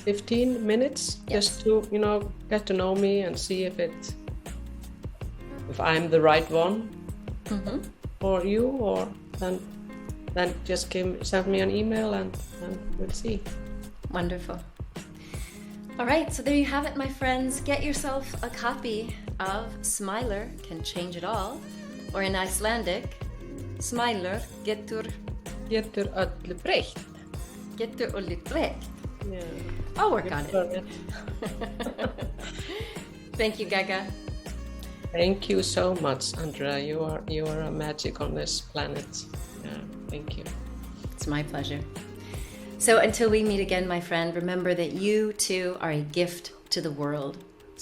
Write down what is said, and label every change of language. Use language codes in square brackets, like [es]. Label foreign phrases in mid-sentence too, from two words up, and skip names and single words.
[en] 15 minutes just to, get to know me and see if I'm the right one for you, or then just send me an email and we'll see. Wonderful. All right, so there you have it, my friends. Get yourself a copy of SMILER, Can Change It All, or in Icelandic, SMILER getur [is] öllu breytt. Getur öllu breytt. [en] Yeah. I'll work on it. Thank you, Gegga. Thank you so much, Andrea. You are a magic on this planet. Yeah, thank you. It's my pleasure. So until we meet again, my friend, remember that you too are a gift to the world.